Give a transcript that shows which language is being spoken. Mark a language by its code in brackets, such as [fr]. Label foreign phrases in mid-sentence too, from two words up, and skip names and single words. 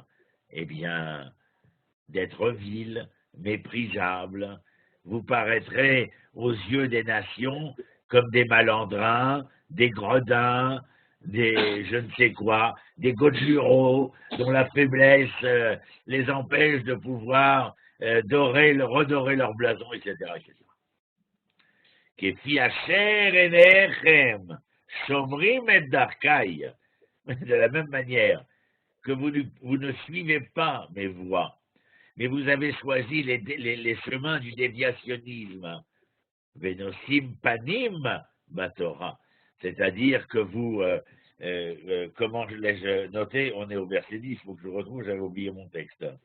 [fr] Eh bien, d'être vil, méprisable, vous paraîtrez aux yeux des nations comme des malandrins, des gredins, des je ne sais quoi, des godjuros dont la faiblesse les empêche de pouvoir redorer leur blason, etc. etc. [he] כפי אשר אינכם שומרים את דרכי. [fr] De la même manière que vous ne suivez pas mes voies, mais vous avez choisi les chemins du déviationnisme. [he] ונושאים פנים בתורה. [fr] C'est-à-dire que vous, comment je l'ai noté, on est au verset 10, il faut que je retrouve, j'avais oublié mon texte.